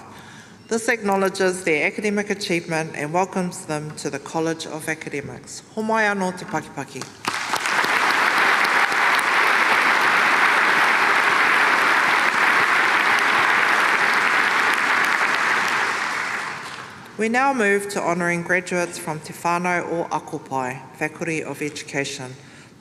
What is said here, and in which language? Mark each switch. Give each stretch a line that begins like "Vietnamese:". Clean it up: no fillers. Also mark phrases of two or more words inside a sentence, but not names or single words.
English: This acknowledges their academic achievement and welcomes them to the College of Academics.
Māori: Ho mai anō te pakipaki.
English: We now move to honouring graduates from Te Whānau o Akopai, Faculty of Education.